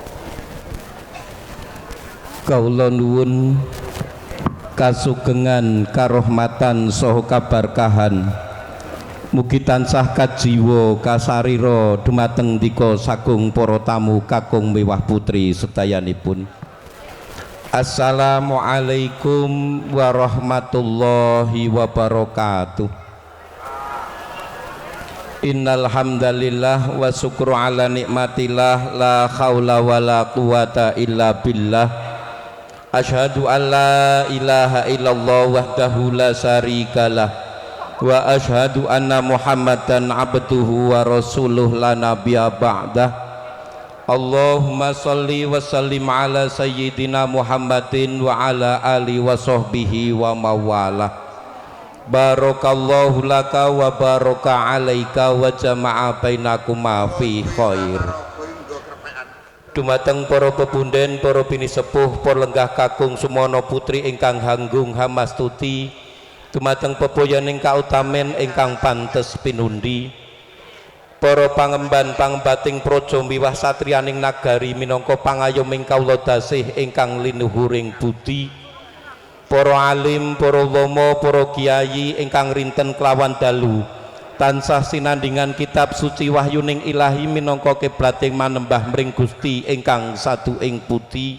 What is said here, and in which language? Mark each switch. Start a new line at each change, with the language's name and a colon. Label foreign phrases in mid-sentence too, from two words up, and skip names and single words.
Javanese: Kawula nuwun kasugengan karahmatan saha kaberkahan mugi tansah kajiwa kasarira dumateng dika sagung para tamu kakung miwah putri sedayanipun.
Arabic: السلام عليكم ورحمة الله وبركاته. إن الحمد لله والشكر على نعمة الله لا حول ولا قوة إلا بالله. أشهد أن لا إله إلا الله وحده لا شريك له وأشهد أن محمدا عبده ورسوله لا نبي بعده. اللهم صل وسلم على سيدنا محمد وعلى آل وصحبه ومولاه. بارك الله لك وبارك عليك وجمع بينكما في خير.
Javanese: Dumateng para pepunden, para bini sepuh, para lenggah kakung sumono putri ingkang hanggung hamastuti, dumateng pepoyaning kautamen ingkang pantes pinundi, para pangemban pangembating praja miwah satriyaning nagari minangka pangayoming kawula dasih ingkang linuhuring budi, para alim, para ulama, para kiai ingkang rinten kelawan dalu tansah sinandingan kitab suci wahyuning ilahi minangka kiblating manembah mring Gusti ingkang sadu ing putih.